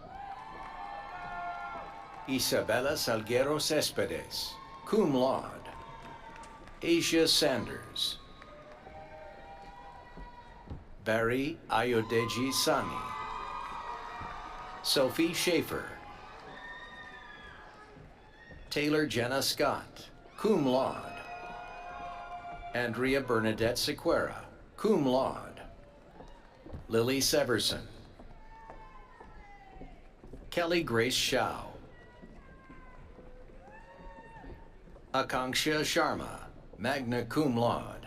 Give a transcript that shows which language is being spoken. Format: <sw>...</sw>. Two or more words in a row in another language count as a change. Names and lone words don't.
<en>Isabella Salguero Cespedes,</en> <la>cum laude.</la> <en>Asia Sanders. Barry Ayodeji Sani. Sophie Schaefer. Taylor Jenna Scott,</en> <la>cum laude.</la> <en>Andrea Bernadette Sequeira,</en> <la>cum laude.</la> <en>Lily Severson. Kelly Grace Shao. Akanksha Sharma,</en> <la>magna cum laude.</la>